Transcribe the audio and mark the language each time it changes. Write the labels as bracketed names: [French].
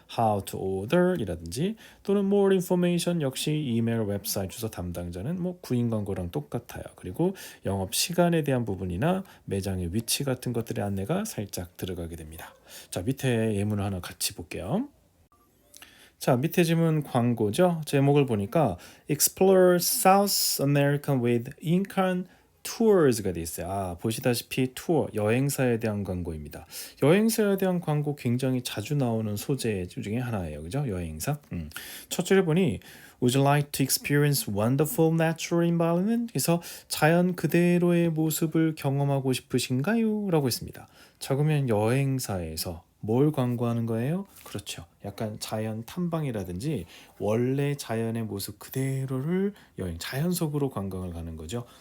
[English] How to order [Korean] 이라든지 또는 [English] more information [Korean] 역시 이메일 웹사이트 주소 담당자는 뭐 구인 광고랑 똑같아요. 그리고 영업 시간에 대한 부분이나 매장의 위치 같은 것들의 안내가 살짝 들어가게 됩니다. 자, 밑에 예문을 하나 같이 볼게요. 자, 밑에 지문 광고죠. 제목을 보니까 [English] Explore South American with Incan Tours [Korean] 가 돼 있어요. 보시다시피 투어, 여행사에 대한 광고입니다. 여행사에 대한 광고 굉장히 자주 나오는 소재 중에 하나예요. 그죠? 여행사. 첫 줄에 보니 [English] Would you like to experience wonderful natural environment? [Korean] 그래서 자연 그대로의 모습을 경험하고 싶으신가요? 라고 했습니다. 자, 그러면 여행사에서 뭘 광고하는 거예요? 그렇죠. 약간 자연 탐방이라든지 원래 자연의 모습 그대로를 자연 속으로 관광을 가는 거죠.